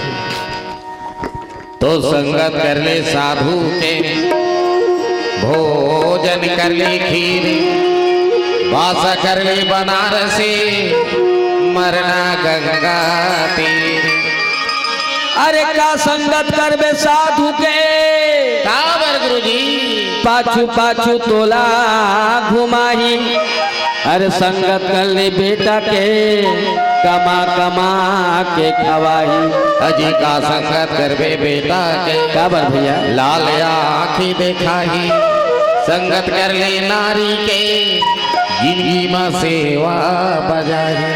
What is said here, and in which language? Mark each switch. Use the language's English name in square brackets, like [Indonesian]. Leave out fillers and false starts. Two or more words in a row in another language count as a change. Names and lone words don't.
[Chhattisgarhi] तो संगत कर ले साधु के भोजन कर ले खीर वास कर ले बनारसी मरना गंगा तीर। अरे का संगत करबे साधु के काबर गुरुजी पाछू पाछू तोला घुमाही अरे संगत कर ले बेटा के कमा कमा के खवाही। अजी का संगत करबे बेटा के काबर भैया लाल आँखी देखाही संगत कर ले नारी के जिंदगी में सेवा बजाही।